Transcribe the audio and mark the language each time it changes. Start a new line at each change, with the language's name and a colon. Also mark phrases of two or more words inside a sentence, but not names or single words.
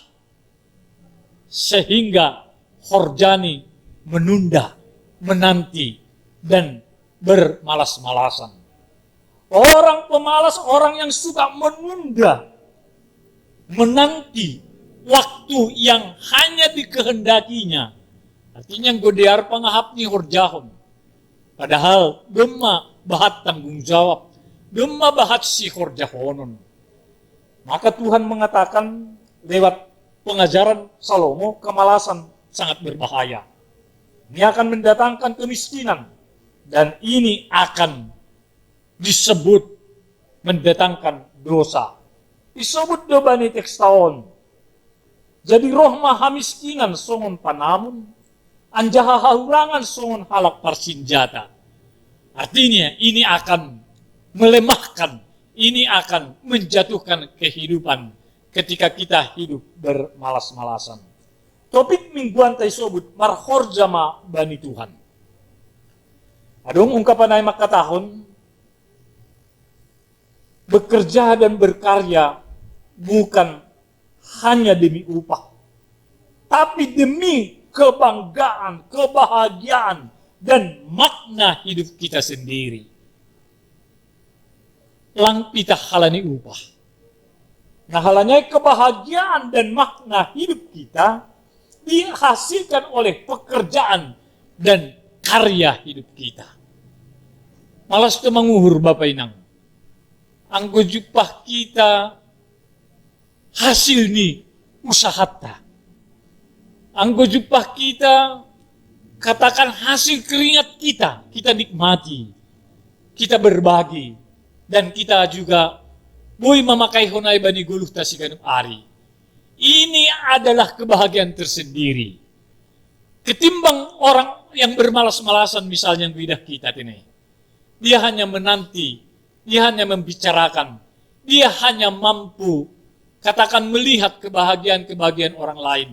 Indonesian: Sehingga horjani menunda, menanti, dan bermalas-malasan. Orang pemalas, orang yang suka menunda, menanti waktu yang hanya dikehendakinya.
Batak Simalungun: Artinya godear pangahap ni horjahon. Padahal gemma bahat
Indonesian: tanggung jawab,
Batak Simalungun: gemma bahat si horjahonon.
Indonesian: Maka Tuhan mengatakan lewat pengajaran Salomo, kemalasan sangat berbahaya. Ini akan mendatangkan kemiskinan. Dan ini akan disebut mendatangkan dosa.
Batak Simalungun: Disebut dobani tekstaon. Jadi roh maha miskinan songon panamun, anjaha hahurangan songon halak parsinjata.
Indonesian: Artinya ini akan melemahkan, ini akan menjatuhkan kehidupan ketika kita hidup bermalas-malasan.
Batak Simalungun: Topik mingguan tay sobut marhorjama bani Tuhan. Adong ungkapan ay makatahon,
Indonesian: bekerja dan berkarya bukan hanya demi upah, tapi demi kebanggaan, kebahagiaan, dan makna hidup kita sendiri.
Batak Simalungun: Lang pita halani upah.
Indonesian: Nah halanya kebahagiaan dan makna hidup kita dihasilkan oleh pekerjaan dan karya hidup kita. Malas itu menguhur Bapak Inang.
Batak Simalungun: Anggo jupah kita hasil ni usahata. Anggo jupah
Indonesian: kita katakan hasil keringat kita, kita nikmati, kita berbagi, dan kita juga boy memakai
Batak Simalungun: honai bani guluh tasiganum ari.
Indonesian: Ini adalah kebahagiaan tersendiri. Ketimbang orang yang bermalas-malasan misalnya yang bidah kita ini. Dia hanya menanti, dia hanya membicarakan, dia hanya mampu katakan melihat kebahagiaan-kebahagiaan orang lain.